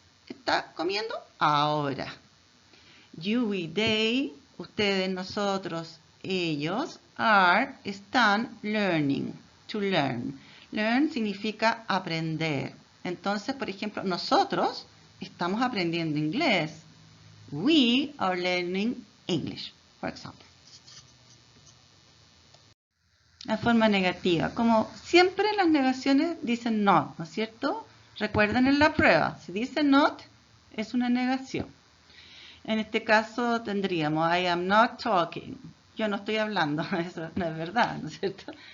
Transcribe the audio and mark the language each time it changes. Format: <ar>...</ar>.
<es>Está comiendo ahora.</es> <en>You, we, they,</en> <es>ustedes, nosotros, ellos, are, están learning, to learn. Learn significa aprender. Entonces, por ejemplo, nosotros estamos aprendiendo inglés.</es> <en>We are learning English, for example.</en> <es>La forma negativa. Como siempre las negaciones dicen not, ¿no es cierto? Recuerden en la prueba, si dice not, es una negación. En este caso tendríamos</es> <en>I am not talking.</en> <es>Yo no estoy hablando, eso no es verdad, ¿no es cierto?</es>